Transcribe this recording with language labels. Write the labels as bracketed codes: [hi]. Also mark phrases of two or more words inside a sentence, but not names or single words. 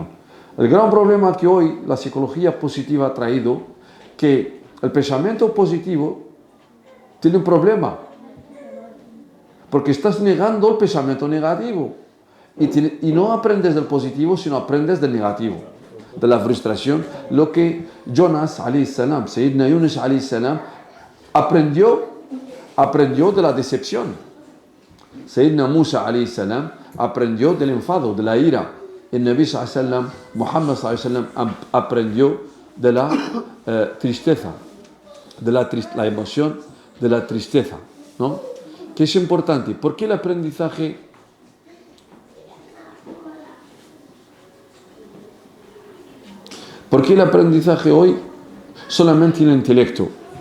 [es] El gran problema que hoy la psicología positiva ha traído, que el pensamiento positivo tiene un problema, porque estás negando el pensamiento negativo y no aprendes del positivo, sino aprendes del negativo, de la frustración. Lo que Jonas [ar] عليه السلام, [es] Sayyidina Yunus [ar] عليه السلام, [es] aprendió de la decepción. Sayyidina Musa [ar] عليه السلام [es] aprendió del enfado, de la ira. El Nabi [ar] صلى الله عليه وسلم, [es] Muhammad [ar] صلى الله عليه وسلم, [es] aprendió de la tristeza, de la emoción de la tristeza, ¿no? Que es importante. ¿Por qué el aprendizaje? ¿Por qué el aprendizaje hoy solamente en el intelecto?